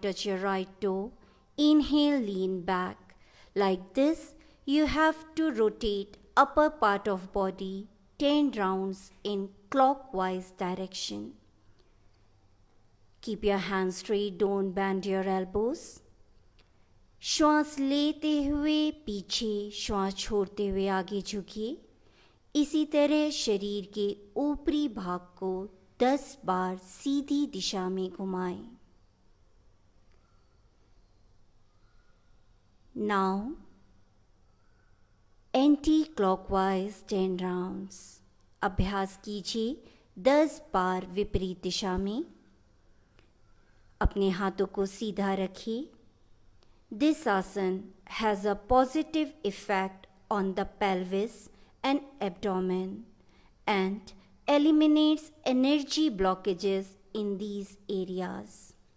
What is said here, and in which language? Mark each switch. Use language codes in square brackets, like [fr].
[en] Touch your right toe. Inhale, lean back. Like this, you have to rotate upper part of body 10 rounds in clockwise direction. Keep your hands straight. Don't bend your elbows. [hi] श्वास लेते हुए पीछे, श्वास छोड़ते हुए आगे झुकिए. इसी तरह शरीर के ऊपरी भाग को 10 बार सीधी दिशा में घुमाएं. [en] Now, anti-clockwise 10 rounds. [hi] अभ्यास कीजिए 10 बार विपरीत दिशा में. अपने हाथों को सीधा रखिए. [en] This asana has a positive effect on the pelvis and abdomen and eliminates energy blockages in these areas.